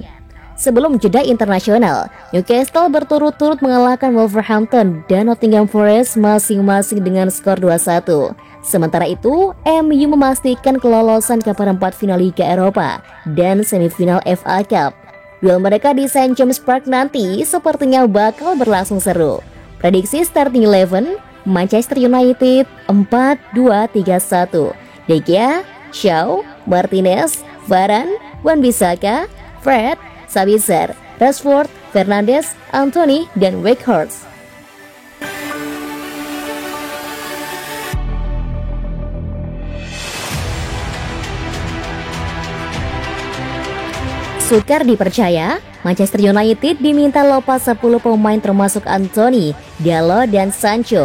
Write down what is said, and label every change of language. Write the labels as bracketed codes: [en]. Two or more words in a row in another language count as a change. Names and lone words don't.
[id] Sebelum jeda internasional, Newcastle berturut-turut mengalahkan Wolverhampton dan Nottingham Forest masing-masing dengan skor 2-1. Sementara itu, MU memastikan kelolosan ke perempat final Liga Eropa dan semifinal FA Cup. Duel mereka di St James Park nanti sepertinya bakal berlangsung seru. Prediksi starting 11, Manchester United 4-2-3-1. De Gea, Shaw, Martinez, Varane, Wan-Bissaka, Fred, Sabitzer, Rashford, Fernandes, Anthony, dan Weghorst. Sukar dipercaya, Manchester United diminta lepas 10 pemain termasuk Anthony, Dalot, dan Sancho.